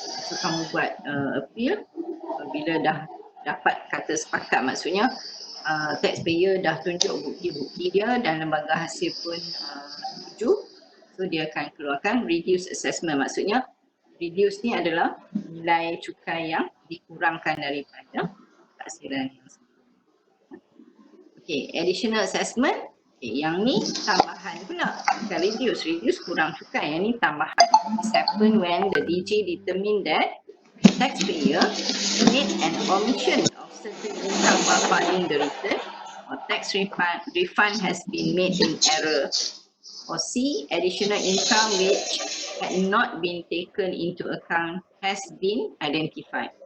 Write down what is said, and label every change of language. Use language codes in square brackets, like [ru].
[ms] So kamu buat appeal, bila dah dapat kata sepakat, maksudnya taxpayer dah tunjuk bukti-bukti dia dan lembaga hasil pun setuju. So dia akan keluarkan reduce assessment. Maksudnya reduce ni adalah nilai cukai yang dikurangkan daripada taksiran yang sebelum. [en] Okay, additional assessment. [ms] Okay, yang ni tambahan pula. Bukan reduce kurang cukai. Yang ni tambahan. [en] This happen when the DG determine that taxpayer made an omission of certain income while filing the return, or tax refund has been made in error. Or C, additional income which had not been taken into account has been identified.